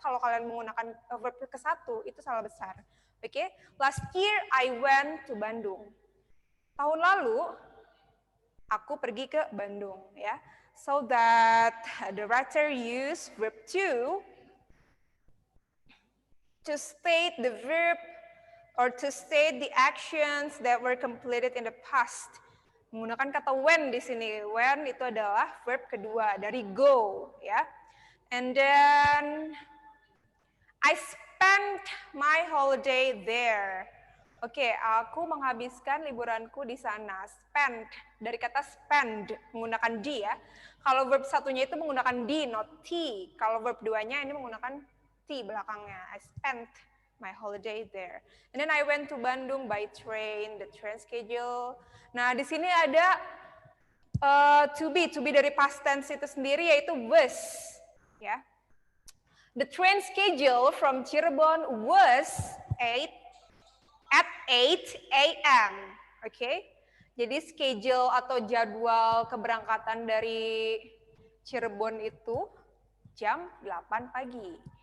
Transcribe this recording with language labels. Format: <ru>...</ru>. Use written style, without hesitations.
<id>Kalau kalian menggunakan verb ke satu, itu salah besar. Oke, okay?</id> <en>Last year I went to Bandung.</en> <id>Tahun lalu aku pergi ke Bandung, ya.</id> <en>So that the writer use verb to state the verb or to state the actions that were completed in the past.</en> <id>Menggunakan kata when di sini. When itu adalah verb kedua dari go, ya.</id> <en>And then I spent my holiday there.</en> <id>Oke, aku menghabiskan liburanku di sana. Spend, dari kata spend, menggunakan D ya. Kalau verb satunya itu menggunakan D, not T. Kalau verb duanya ini menggunakan T belakangnya.</id> <en>I spent my holiday there. And then I went to Bandung by train, the train schedule.</en> <id>Nah, di sini ada to be dari past tense itu sendiri yaitu was, ya.</id> <en>The train schedule from Cirebon was at 8 a.m. Okay.</en> <id>Jadi schedule atau jadwal keberangkatan dari Cirebon itu jam 8 pagi.</id>